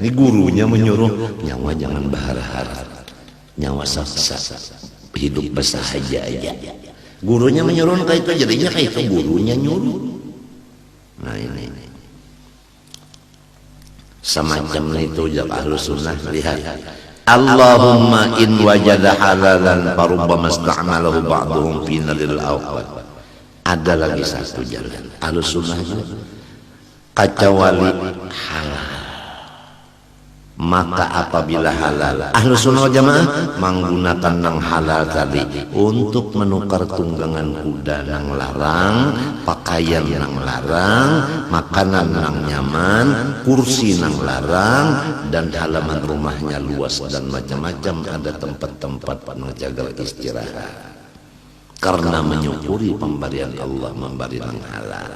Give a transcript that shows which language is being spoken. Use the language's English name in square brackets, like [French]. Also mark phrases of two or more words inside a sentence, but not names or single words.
[Banjar] Ini gurunya menyuruh nyawa jangan bahar-bahar, nyawa saksa, hidup bersahaja aja. Gurunya menyuruh kayak itu, jadinya kayak itu gurunya nyuruh. Nah ini semacam itu jak [Arabic] أهل السنة. [Indonesian] Lihat, [Arabic] اللهم إن وجد حلالا فربما استعمله بعضهم في نادر الأوقات. [Indonesian] Ada lagi satu jalan [Arabic] أهل السنة [Indonesian] kecuali halal, maka apabila halal [Arabic] أهل السنة والجماعة [Banjar] menggunakan nang halal tadi untuk menukar tunggangan kuda nang larang, pakaian nang larang, makanan nang nyaman, kursi nang larang, dan halaman rumahnya luas dan macam-macam ada tempat-tempat nang jaga istirahat karena menyukuri pemberian Allah memberi nang halal.